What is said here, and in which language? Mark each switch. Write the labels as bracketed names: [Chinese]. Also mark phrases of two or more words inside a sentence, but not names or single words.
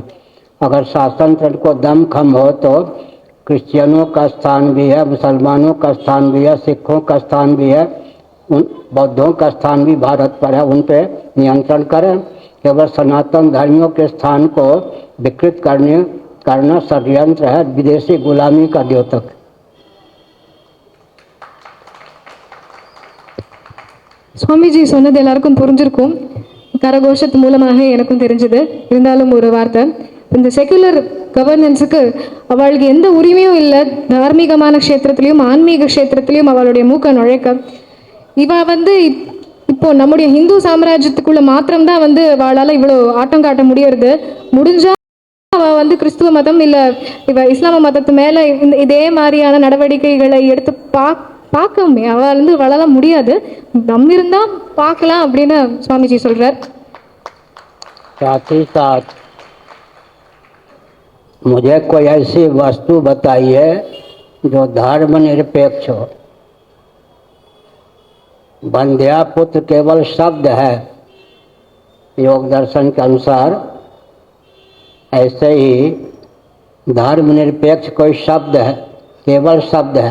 [Hindi] अगर शासन तंत्र को दम खम हो तो क्रिश्चियनों का स्थान भी है, मुसलमानों का स्थान भी है, सिखों का स्थान भी है, बौद्धों का स्थान भी भारत पर है, उन पर नियंत्रण करें। केवल सनातन धर्मियों के स्थान को विकृत करना षड्यंत्र है, विदेशी गुलामी का द्योतक। [Tamil] சுவாமிஜி சொன்னது எல்லாருக்கும் புரிஞ்சிருக்கும். கரகோஷத்து மூலமாக எனக்கும் தெரிஞ்சது. இருந்தாலும் ஒரு வார்த்தை, இந்த [English] secular governance [Tamil] அவளுக்கு எந்த உரிமையும் இல்லை. தார்மீகமான க்ஷேத்திரத்திலையும் ஆன்மீக க்ஷேத்திரத்திலையும் அவளுடைய மூக்க நுழைக்க. இவ வந்து இப்போ நம்முடைய ஹிந்து சாம்ராஜ்யத்துக்குள்ள மாத்திரம்தான் வந்து அவளால் இவ்வளோ ஆட்டம் காட்ட முடியறது. முடிஞ்சா அவள் வந்து கிறிஸ்துவ மதம் இல்லை இவ இஸ்லாம மதத்து மேலே இதே மாதிரியான நடவடிக்கைகளை எடுத்து பார்க்கவே அவள் வந்து வளர முடியாது. நம்ம இருந்தா பார்க்கலாம் அப்படின்னு சுவாமிஜி சொல்றார். [Hindi] साथ ही साथ मुझे कोई ऐसी वस्तु बताइए जो धर्मनिरपेक्ष हो। बंध्या पुत्र केवल शब्द है योग दर्शन के अनुसार, ऐसे ही धर्मनिरपेक्ष कोई शब्द है, केवल शब्द है।